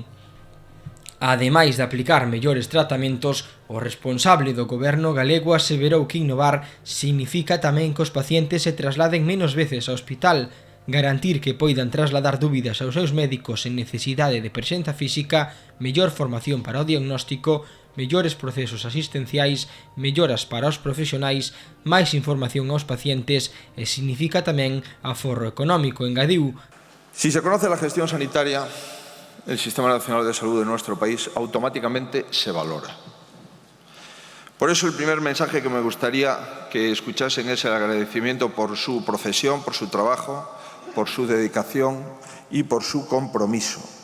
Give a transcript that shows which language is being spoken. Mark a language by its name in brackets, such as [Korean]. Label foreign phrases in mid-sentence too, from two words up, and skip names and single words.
[Galician] Ademais de aplicar mellores tratamentos, o responsable do goberno galego aseverou que innovar significa tamén que os pacientes se trasladen menos veces ao hospital, garantir que poidan trasladar dúbidas aos seus médicos sen necesidade de presenza física, mellor formación para o diagnóstico, mellores procesos asistenciais, melloras para os profesionais, máis información aos pacientes e significa tamén aforro económico, engadiu. [Spanish] Si se conoce la gestión sanitaria, el Sistema Nacional de Salud de nuestro país automáticamente se valora. Por eso el primer mensaje que me gustaría que escuchasen es el agradecimiento por su profesión, por su trabajo, por su dedicación y por su compromiso.